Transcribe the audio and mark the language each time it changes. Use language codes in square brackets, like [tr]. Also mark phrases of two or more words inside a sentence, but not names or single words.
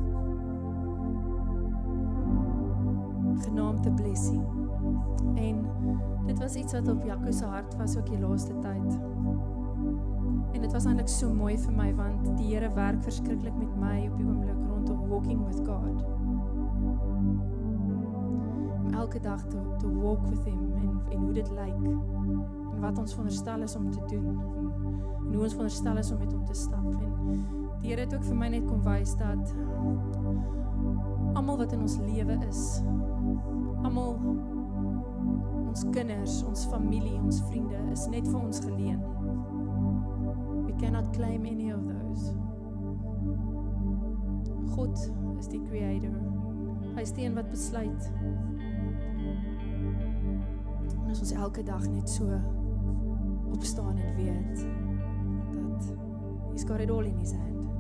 [af] Genaamd 'n blessing. En dit was iets wat op Jaco se hart was ook die laaste tyd. En dit was eintlik so mooi vir my want die Here werk verskriklik met my op die oomblik rondom [en] walking with God. [af] Om elke dag te [en] walk with him [af] en hoe dit lyk. En wat ons veronderstel is om te doen. En hoe ons veronderstel is om met hom te stap. En die Here het ook vir my net kom wys dat almal wat in ons lewe is, almal ons kinders, ons familie, ons vriende, is net vir ons geleen. [en] We cannot claim any of those. [af] God is die creator. Hy is die een wat besluit. En as ons elke dag net so opstaan en weet dat [en] he's got it all in his hand.